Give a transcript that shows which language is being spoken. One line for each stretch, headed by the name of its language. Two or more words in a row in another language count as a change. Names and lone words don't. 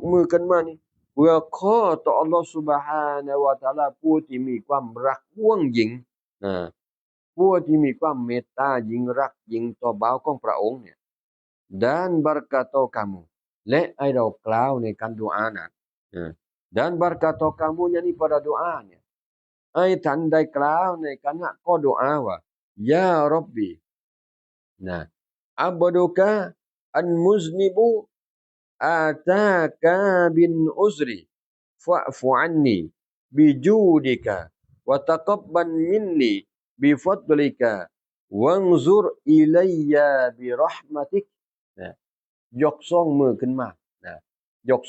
Thai: มือขึ้นมานี่เพื่อขอต่ออัลลอฮฺ
Arabic: سبحانه وتعالى
Thai: ผู้ที่มีความรักห่วง หยิ่งนะผู้ที่มีความเมตตายิ่งรักยิ่งต่อบ่าวของพระองค์เนี่ย
Malay: dan berkata kamu
Thai: และให้เรากล่าวในการดุอานะ
Malay: dan berkata kamu
Thai: นี่
Malay: pada doa
Thai: เนี่ยให้ท่านได้กล่าวในขณะก็ดุอาว่า
Arabic: يا ربي عبدك المذنب أتاك بعذره فاعف عني بجودك وتقبل مني بفضلك وانظر إلي برحمتك
Thai: นะยกสองมือขึ้นมานะยกส